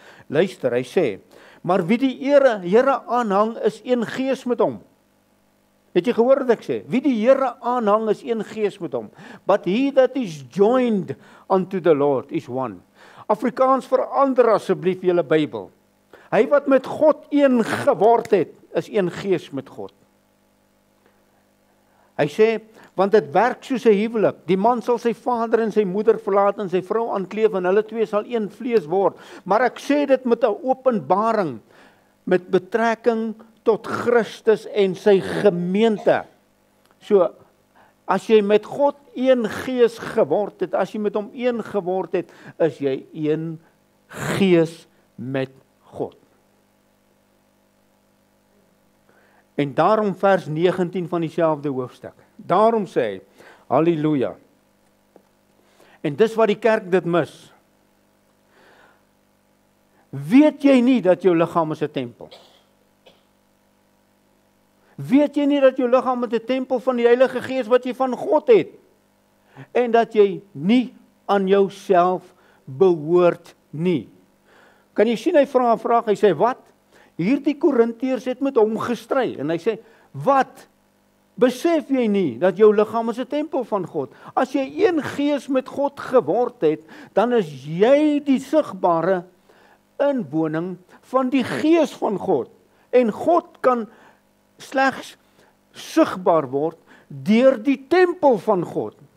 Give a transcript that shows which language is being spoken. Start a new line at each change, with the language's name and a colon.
Afrikaans: Luister, hy sê, maar wie die Here aanhang is een gees met hom. Het jy gehoor wat ek sê? Wie die Here aanhang is een gees met hom.
English: But he that is joined unto the Lord is one.
Afrikaans: Afrikaans, verander asseblief julle Bybel. Hy wat met God een geword het, is een gees met God. Hy sê, want dit werk soos 'n huwelik. Die man sal sy vader en sy moeder verlaat en sy vrou aankleef en hulle twee sal een vlees word. Maar ek sê dit met 'n openbaring, met betrekking tot Christus en sy gemeente. So, as jy met God een gees geword het, as jy met hom een geword het, is jy een gees met God. En daarom vers 19 van dieselfde hoofstuk. Daarom sê hy, halleluja. En dis wat die kerk dit mis. Weet jy nie dat jou liggaam is 'n tempel? Weet jy nie dat jou liggaam 'n tempel van die Heilige Gees wat jy van God het? En dat jy nie aan jouself behoort nie. Kan jy sien, hy vra 'n vraag, hy sê, wat? Hierdie Korintiërs het met hom gestry. En hy sê, wat? Besef jy nie dat jou liggaam is 'n tempel van God? As jy een gees met God geword het, dan is jy die sigbare inwoning van die gees van God. En God kan slegs sigbaar word deur die tempel van God.